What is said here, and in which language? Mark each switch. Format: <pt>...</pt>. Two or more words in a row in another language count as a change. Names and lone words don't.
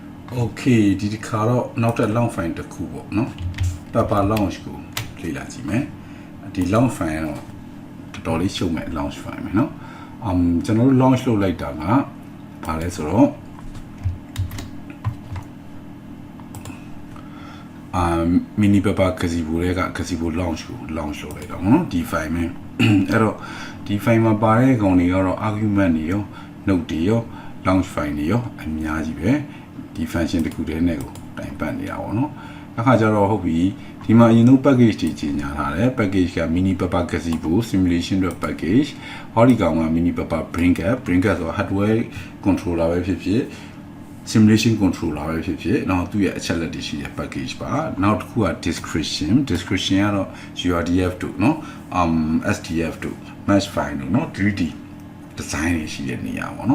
<my>Okay ဒီတစ်ခါတော့နောက်ထပ်</my> <en>long file</en> <my>တစ်ခုပေါ့နော်</my> <en>Pupper launch</en> <my>ကိုလေ့လာကြည့်မယ်ဒီ</my> <en>long file</en> <my>တော့တော်တော်လေးရှုပ်မဲ့</my> <en>launch file</en> <my>ပဲเนาะကျွန်တော်တို့ launch လုပ်လိုက်တာကဘာလဲဆိုတော့</my> <en>mini Pupper gazebo</en> <my>တွေက</my> <en>gazebo launch</en> <my>ကို launch လုပ်လိုက်တော့เนาะဒီ file မှာအဲ့တော့ဒီ file မှာပါတဲ့ကောင်တွေကတော့ argument တွေရော note တွေရော</my> <en>launch file</en> <my>တွေရောအများ ကြီးပဲဒီ function တခုတည်းနဲ့ကိုတိုင်ပတ်နေတာပေါ့နော်အခါကျတော့ဟုတ်ပြီဒီမှာအရင်ဆုံး package တွေကြီးညာထားတယ် package က</my> <en>mini Pupper gazebo simulation package</en> <my>ဟောဒီကောင်က</my> <en>mini Pupper bring up</en> <my>ဆို</my> <en>hardware controller</en> <my>ပဲဖြစ်ဖြစ်</my> <en>simulation controller</en> <my>ပဲဖြစ်ဖြစ်နောက် သူ့ရဲ့အချက်လက်တွေရှိတဲ့ package ပါနောက်တစ်ခုက description ကတော့ URDF တို့เนาะ SDF တို့</my> <en>mesh file</en> <my>တို့เนาะ</my> <en>3D design</en> <my>တွေရှိတဲ့နေရာပေါ့เนาะ</my>